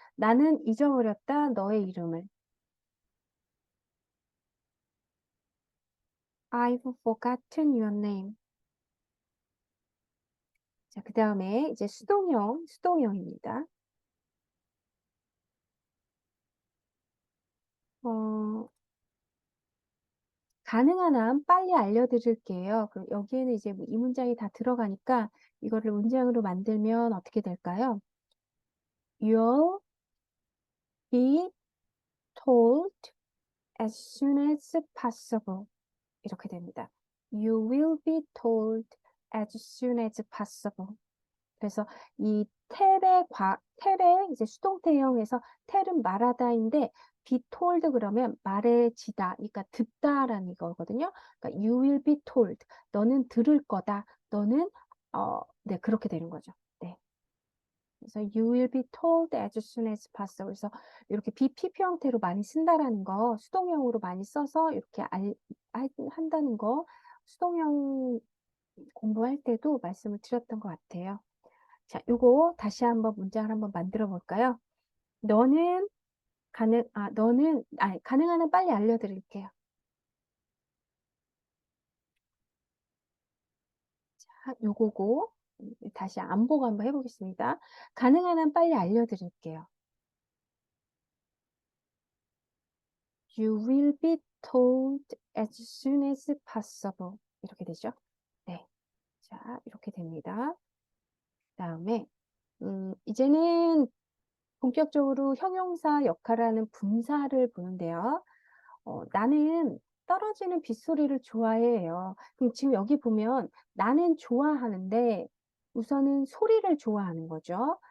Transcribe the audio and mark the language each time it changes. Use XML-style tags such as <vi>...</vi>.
<ko>나는 잊어버렸다 너의 이름을.</ko> <en>I've forgotten your name.</en> <ko>자, 그 다음에 이제 수동형입니다. 가능한 한 빨리 알려드릴게요. 그럼 여기에는 이제 이 문장이 다 들어가니까 이거를 문장으로 만들면 어떻게 될까요?</ko> <en>You'll be told as soon as possible.</en> <ko>이렇게 됩니다.</ko> <en>You will be told as soon as possible.</en> <ko>그래서 이 텔의 이제 수동태형에서 텔은 말하다인데 be told 그러면 말해지다, 그러니까 듣다라는 거거든요. 그러니까</ko> <en>you will be told,</en> <ko>너는 들을 거다, 너는 네 그렇게 되는 거죠. 네. 그래서</ko> <en>you will be told as soon as possible.</en> <ko>그래서 이렇게 BPP 형태로 많이 쓴다라는 거, 수동형으로 많이 써서 이렇게 한다는 거, 수동형 공부할 때도 말씀을 드렸던 것 같아요. 자, 요거 다시 한번 문장을 한번 만들어 볼까요? 너는 가능한 한 빨리 알려드릴게요. 자, 요거고 다시 안보고 한번 해보겠습니다. 가능한 한 빨리 알려드릴게요.</ko> <en>You will be told as soon as possible.</en> <ko>이렇게 되죠? 네. 자, 이렇게 됩니다. 다음에 이제는 본격적으로 형용사 역할하는 분사를 보는데요. 나는 떨어지는 빗소리를 좋아해요. 그럼 지금 여기 보면 나는 좋아하는데 우선은 소리를 좋아하는 거죠.</ko>